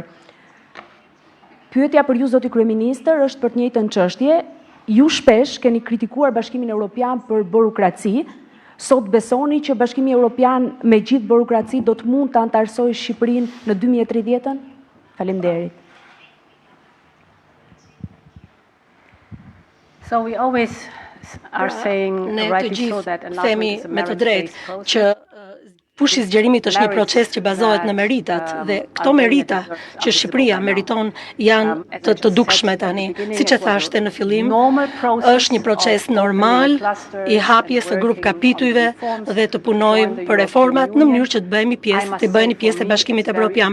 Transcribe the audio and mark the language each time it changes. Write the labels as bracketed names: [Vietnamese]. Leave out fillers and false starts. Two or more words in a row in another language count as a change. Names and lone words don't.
[Albanian] Pyetja për ju, zoti kryeministër, është për të njëjtën çështje. Ju shpesh keni kritikuar Bashkimin Evropian për burokraci. Sot besoni që Bashkimi Evropian me gjithë burokraci do të mund të antarësojë Shqipërinë në 2030-ën? Faleminderit. [English] So we always are saying, [Albanian] Ne të [English] rightly so, that [Albanian] gjithë themi [English] enlargement is a [Albanian] me të [English] merit-based [Albanian] drejtë [English] process. [Albanian] që pushi i zgjerimit është një proces që bazohet në meritat dhe këto merita që Shqipëria meriton janë të dukshme tani. Siç e thashte në fillim, është një proces normal i hapjes së grup kapitujve dhe të punojmë për reformat në mënyrë që të bëhemi pjesë e Bashkimit Evropian.